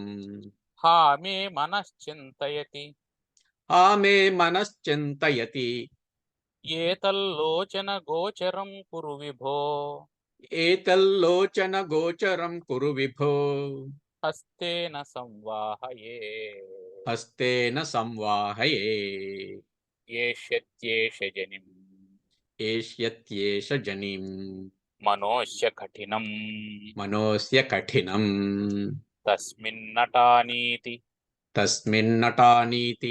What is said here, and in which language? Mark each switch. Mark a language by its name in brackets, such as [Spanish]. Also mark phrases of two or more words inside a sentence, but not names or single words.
[Sanskrit] हा मे मनश्चिन्तयति मे मनश्चिन्तयति एतल्लोचनगोचरं कुरु विभो एतल्लोचनगोचरं कुरु विभो हस्तेन संवाहये హస్తేన సంవాహయే ఏష్యత్యేష జనిం ఏష్యత్యేష జనిం మనోస్య కఠినం మనోస్య కఠినం తస్మిన్నటానీతి తస్మిన్నటానీతి